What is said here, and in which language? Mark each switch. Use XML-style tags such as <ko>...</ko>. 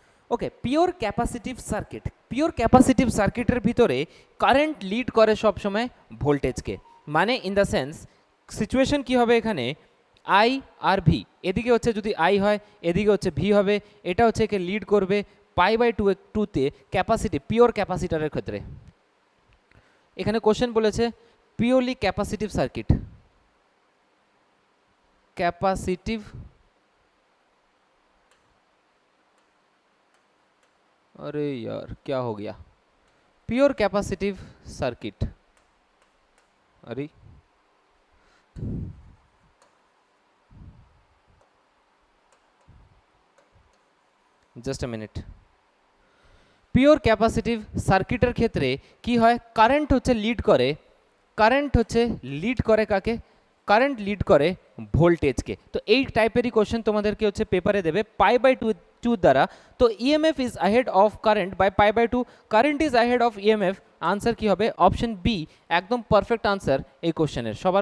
<bn>ওকে, pure capacitive circuit, pure capacitive সার্কিটের ভিতরে current lead করে সবসময় ভোল্টেজকে, মানে ইন দ্য সেন্স সিচুয়েশন কি হবে এখানে আই আর ভি, এদিকে হচ্ছে যদি আই হয় এদিকে হচ্ছে ভি হবে, এটা হচ্ছে একে লিড করবে π/2 ক্যাপাসিটি পিওর ক্যাপাসিটারের ক্ষেত্রে। এখানে কোশ্চেন বলেছে পিওরলি ক্যাপাসিটিভ সার্কিট,</bn> <hi>कैपेसिटिव अरे यार क्या हो गया, प्योर कैपेसिटिव सर्किट, अरे just a minute.</hi> <bn>Pure capacitive সার্কিটের ক্ষেত্রে কি হয়, কারেন্ট হচ্ছে লিড করে, কারেন্ট হচ্ছে লিড করে কাকে, কারেন্ট লিড করে ভোল্টেজকে। তো এই টাইপেরই কোশ্চেন তোমাদেরকে হচ্ছে পেপারে দেবে π/2 দ্বারা। তো</bn> <en>EMF is ahead of current by π/2, current is ahead of EMF,</en> <bn>answer কি হবে অপশন বি, একদম পারফেক্ট আনসার এই কোশ্চেনের।</bn>